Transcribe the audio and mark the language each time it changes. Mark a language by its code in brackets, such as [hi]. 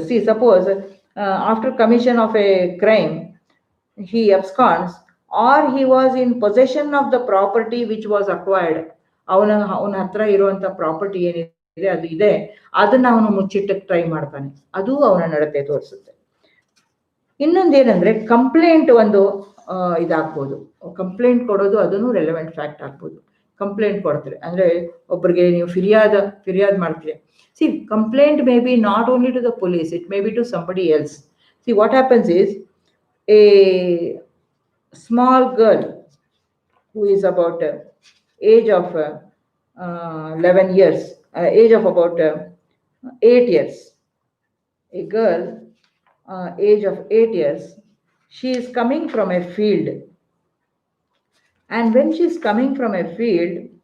[en] See, suppose after commission of a crime he absconds, or he was in possession of the property which was acquired. [kn] ಅವನ ಹತ್ರ ಇರುವಂತ property ಏನಿದೆ ಅದು ಇದೆ, ಅದನ್ನ ಅವನು ಮುಚ್ಚಿಟ್ಟಕ್ಕೆ ಟ್ರೈ ಮಾಡ್ತಾನೆ, ಅದು ಅವನ ನಡತೆ ತೋರಿಸುತ್ತೆ. ಇನ್ನೊಂದೇನಂದ್ರೆ ಕಂಪ್ಲೇಂಟ್ ಒಂದು ಇದಾಗ್ಬೋದು, ಕಂಪ್ಲೇಂಟ್ ಕೊಡೋದು ಅದನ್ನು ರೆಲೆವೆಂಟ್ ಫ್ಯಾಕ್ಟ್ ಆಗ್ಬೋದು. ಕಂಪ್ಲೇಂಟ್ ಕೊಡ್ತಾರೆ ಅಂದ್ರೆ ಒಬ್ಬರಿಗೆ ನೀವು ಫಿರ್ಯಾದ್ ಮಾಡ್ತೀರಿ. [en] See, complaint may be not only to the police, it may be to somebody else. See, what happens is, a small girl who is about age of 11 years, age of about 8 years, a girl age of 8 years, she is coming from a field, and when she is coming from a field,